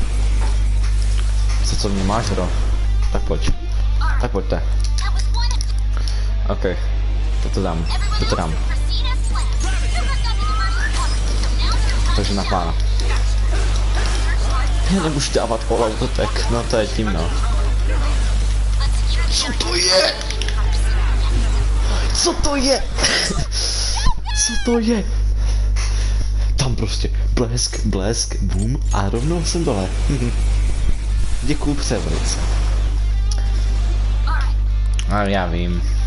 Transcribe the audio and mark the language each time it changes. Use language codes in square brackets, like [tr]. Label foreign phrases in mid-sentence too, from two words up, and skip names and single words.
[cs] Co mě máš, hro? Tak pojďte. OK, to dám. Takže na pána. Já nemůžu dávat [en] all out attack, [cs] no to je tím, no. Co to je? Co to je? Tam prostě blesk, boom a rovnou jsem dole. Děkuju převodice. A já vím.